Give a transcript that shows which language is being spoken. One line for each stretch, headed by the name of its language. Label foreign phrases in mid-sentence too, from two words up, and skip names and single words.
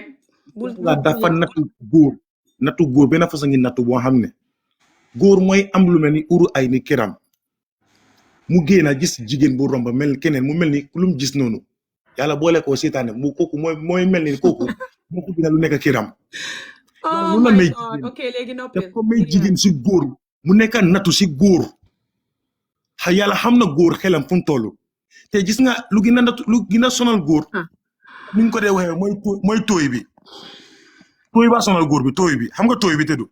Wolof: dafa nattu góor benn façon ngi nattu boo xam ne góor mooy am lu mel ni uru ay ni kiram mu génn a gis jigéen bu romba mel keneen mu mel ni lu mu gis noonu yàlla boole ko seetaane mu kooku mooy mel ni kooku moo ko dina lu nekk kiram.
English: oh my God ok
Wolof: léegi noppi daf ko may jigéen si góor mu nekk nattu si góor yàlla xam na góor xelam fu mu toll te gis nga lu gën a sonal góor ni ñu ko dee waxee mooy tooy bi tooy ba sonal góor bi tooy bi xam nga tooy bi tëddu.